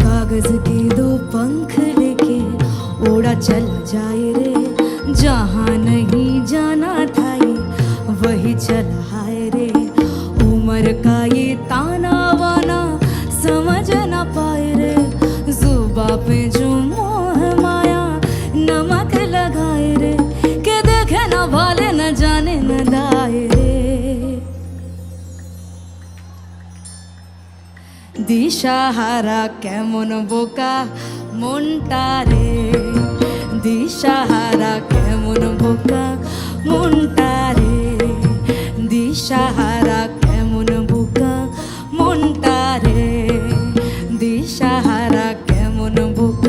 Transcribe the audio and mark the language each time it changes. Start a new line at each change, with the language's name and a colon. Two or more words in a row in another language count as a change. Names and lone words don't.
Hindi: कागज के दो पंख लेके उड़ा चला जाए रे, जहाँ नहीं जाना था ये वही चला हाय रे। उम्र का ये ताना वाना समझ ना पाए रे, जुबा पे जो मोह माया नमक लगाए रे, के देखे ना भाले न जाने न दाए रे।
Bangla: দিশাহারা কেমন বোকা মনটা রে, দিশাহারা কেমন বোকা মনটা রে, দিশাহারা কেমন বোকা মনটা রে, দিশাহারা কেমন